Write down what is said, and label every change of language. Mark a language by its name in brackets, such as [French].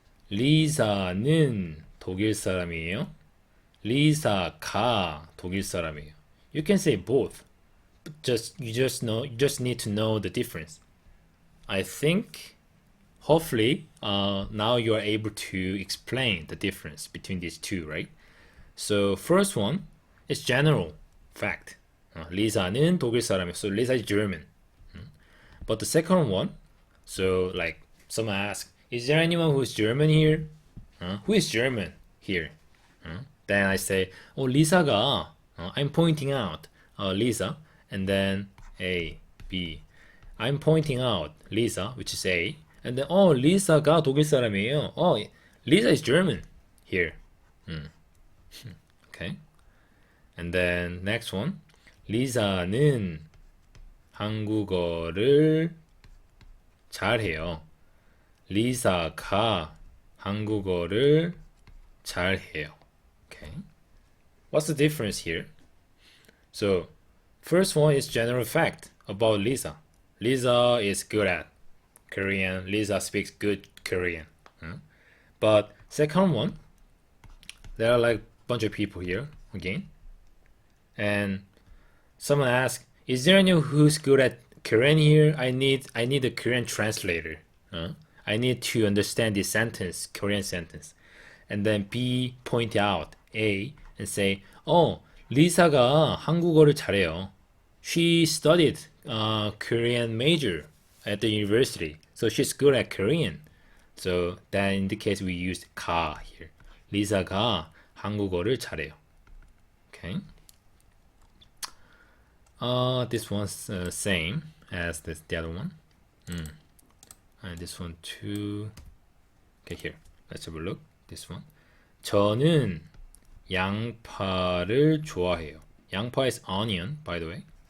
[Korean] 리사는 독일 사람이에요. 리사가 독일 사람이에요. [English] You can say both. But you just need to know the difference. I think hopefully now you are able to explain the difference between these two, right? So first one is general fact. [Korean] 리사는 독일 사람이에요. [English] So Lisa is German. But the second one, so like someone asks, is there anyone who is German here? Who is German here? Then I say, oh, 리사가, I'm pointing out Lisa, and then A, B. I'm pointing out Lisa, which is A, and then, oh, [Korean] 리사가 독일 사람이에요. [English] Oh, Lisa is German here. Okay. And then next one, [Korean] 리사는 한국어를 잘해요. 리사가 한국어를 잘해요. [English] Okay. What's the difference here? So, first one is general fact about Lisa. Lisa is good at Korean. Lisa speaks good Korean. But second one, there are like a bunch of people here again. And someone asks, is there anyone who's good at Korean here? I need a Korean translator. I need to understand this sentence, Korean sentence. And then B point out A and say, oh, [Korean] 리사가 한국어를 잘해요. [English] She studied Korean major at the university, so she's good at Korean. So that indicates we used 가 here. [Korean] 리사가 한국어를 잘해요. [English] Okay. This one's same as the other one. And this one too. Okay, here. Let's have a look. This one. [Korean] 저는 양파를 좋아해요. [English] 양파 is onion, by the way.